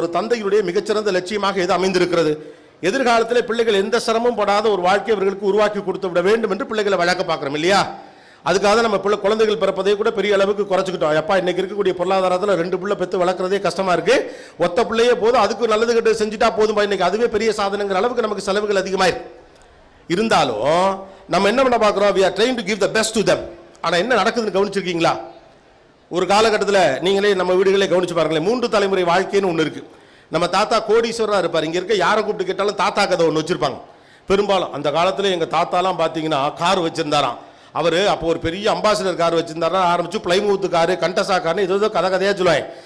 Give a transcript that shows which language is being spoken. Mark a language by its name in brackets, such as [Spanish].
[Tamil] ஒரு தந்தையுடைய மிகச்சிறந்த லட்சியமாக எது அமைந்திருக்கிறது, எதிர்காலத்தில் பிள்ளைகள் எந்த சிரமம் படாத ஒரு வாழ்க்கையை அவர்களுக்கு உருவாக்கி கொடுத்து விட வேண்டும் என்று பிள்ளைகளை வளர்க்க பார்க்குறோம் இல்லையா? அதுக்காக நம்ம குழந்தைகள் பிறப்பதை கூட பெரிய அளவுக்கு குறைச்சிக்கிட்டோம். எப்பா இன்னைக்கு இருக்கக்கூடிய பொருளாதாரத்தில் 2 பிள்ளை பெற்று வளர்க்குறதே கஷ்டமா இருக்கு, ஒத்த பிள்ளையே போதும், அதுக்கு நல்லது கெட்டு செஞ்சுட்டா போதும், இன்னைக்கு அதுவே பெரிய சாதனைங்கிற அளவுக்கு நமக்கு செலவுகள் அதிகமாயிருக்கு. இருந்தாலும் நம்ம என்ன பண்ண பார்க்குறோம், [English] we are trying to give the best to them. [Tamil] ஆனால் என்ன நடக்குதுன்னு கவனிச்சிருக்கீங்களா? ஒரு காலகட்டத்தில் நீங்களே நம்ம வீடுகளே கவனிச்சு பாருங்களேன், 3 தலைமுறை வாழ்க்கைன்னு ஒன்று இருக்கு. நம்ம தாத்தா கோடீஸ்வரராக இருப்பார். இங்கே இருக்க யாரை கூப்பிட்டு கேட்டாலும் தாத்தா கதை ஒன்று வச்சிருப்பாங்க. பெரும்பாலும் அந்த காலத்தில் எங்கள் தாத்தாலாம் பார்த்தீங்கன்னா கார் வச்சிருந்தாராம். அவர் அப்போ ஒரு பெரிய அம்பாசிடர் கார் வச்சிருந்தாரா ஆரம்பிச்சு பிளைமூத்து காரு, கண்டசா கார்னு ஏதோ கதையாக சொல்லுவாங்க.